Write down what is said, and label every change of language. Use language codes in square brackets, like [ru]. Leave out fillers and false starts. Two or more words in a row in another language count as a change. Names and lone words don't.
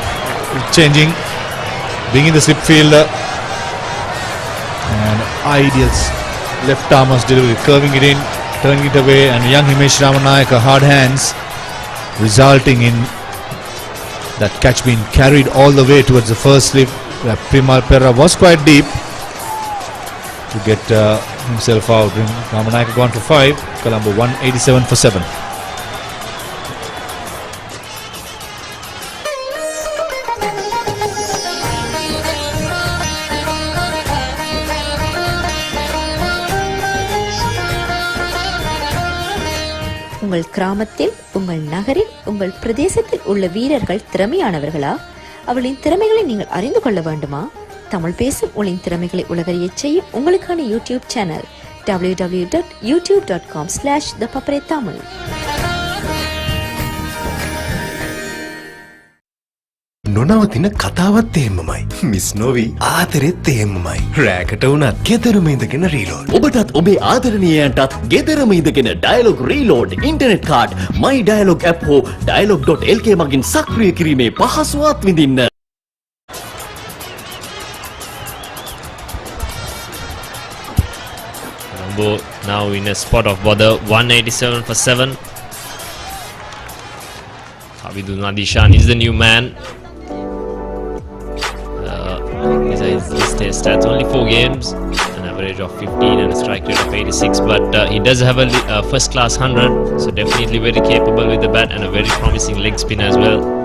[en] Changing, bringing the slip fielder, and ideal left armers delivery, curving it in, turning it away, and young Himesh Ramanayaka hard hands, resulting in that catch being carried all the way towards the first slip. Priyamal Perera was quite deep to get himself out. Ramanayaka gone for 5. Colombo 187 for 7. [ta] உங்கள் கிராமத்தில், உங்கள் நகரில், உங்கள் பிரதேசத்தில் உள்ள வீரர்கள் திறமையானவர்களா? அவர்களின் திறமைகளை நீங்கள் அறிந்து கொள்ள வேண்டுமா? தமிழ் பேசும் உங்களின் திறமைகளை உலகறியச் செய்யும் உங்களுக்கான [en] YouTube channel [ta] www.youtube.com/thepaparetamil. [si] නොනවතින කතාවත් තේමමයි. මිස් නොවී ආතරෙත් තේමමයි. රෑකට වුණත් ගෙදරම ඉඳගෙන රීලෝඩ්. ඔබටත් ඔබේ ආදරණීයයන්ටත් ගෙදරම ඉඳගෙන [en] Dialog reload internet card my dialog app [si] හෝ dialog.lk මගින් සක්‍රිය කිරීමේ පහසුවත් විඳින්න. [en] Colombo now in a spot of bother, 187 for 7. Abidul Nadishan is the new man. His stats only 4 games, an average of 15 and a strike rate of 86, but he does have a first class 100, so definitely very capable with the bat and a very promising leg spin as well.